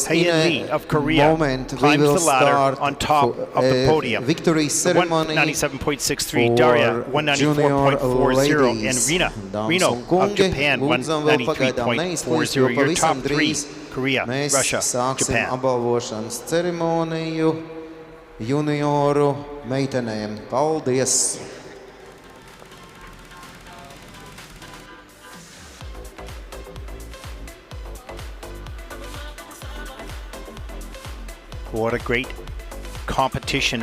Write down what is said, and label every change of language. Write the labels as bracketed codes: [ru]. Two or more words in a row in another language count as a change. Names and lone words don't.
[en] Hyun Lee of Korea moment climbs we will the ladder start on top of the podium. Victory ceremony 197.63, Darya 194.40, and Reno of Japan 193.40. Your top 3: Korea, Russia, Japan. [lv] Apbalvošanas ceremoniju junioru meitenēm. Paldies! [en] What a great competition.